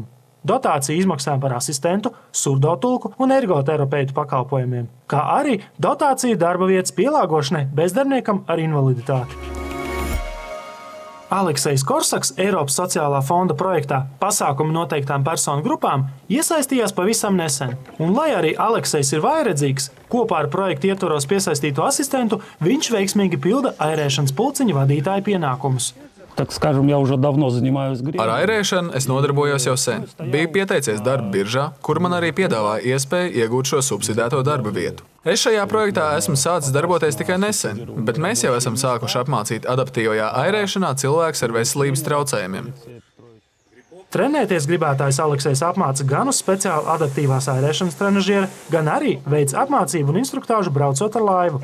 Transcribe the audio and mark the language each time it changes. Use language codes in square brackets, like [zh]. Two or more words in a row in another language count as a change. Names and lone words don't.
[lv] Dotāciju izmaksām par asistentu, surdotulku un ergoterapeitu pakalpojumiem, kā arī dotāciju darba vietas pielāgošanai bezdarbniekam ar invaliditāti. Aleksejs Korsaks Eiropas sociālā fonda projektā pasākumu noteiktām personu grupām iesaistījās pavisam nesen. Un, lai arī Aleksejs ir vājredzīgs, kopā ar projektu ietvaros piesaistīto asistentu, viņš veiksmīgi pilda airēšanas pulciņa vadītāja pienākumus. [ru] Так скажем, я уже давно занимаюсь гривней. [lv] Ar airēšanu es nodarbojos jau sen. Biju pieteicies darba biržā, kur man arī piedāvāja iespēju iegūt šo subsidēto darba vietu. Es šajā projektā esmu sācis darboties tikai nesen, bet mēs jau esam sākuši apmācīt adaptīvajā airēšanā cilvēkus ar veselības traucējumiem. Trenēties gribētājs Aleksejs apmāca gan uz speciāli adaptīvās airēšanas trenažiera, gan arī veic apmācību un instruktāžu braucot ar laivu.